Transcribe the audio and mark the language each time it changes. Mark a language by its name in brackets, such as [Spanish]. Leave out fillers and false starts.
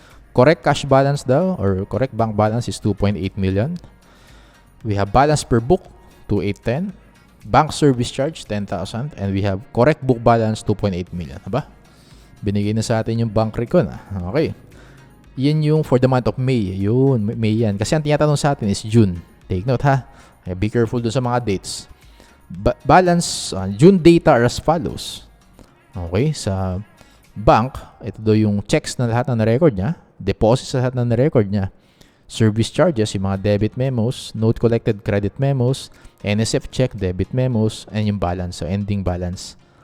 [English] Correct cash balance daw, or correct bank balance is 2.8 million. We have balance per book, 2,810. Bank service charge, 10,000. And we have correct book balance, 2.8 million. Aba? [Filipino] Binigay na sa atin yung bank recon. [English] Okay. Yan yung for the month of May. [Filipino] Yun, May yan. Kasi ang tinatanong sa atin is June. Take note ha. [English] Be careful [Filipino] dun sa mga dates. [English] Balance, June data are as follows. [Filipino] Okay, sa bank, ito daw yung checks na lahat na na-record niya. [English] Deposits [Filipino] na lahat na na-record niya. [English] Service charges, yung mga debit memos, note collected credit memos, NSF check, debit memos, and yung balance, so ending balance.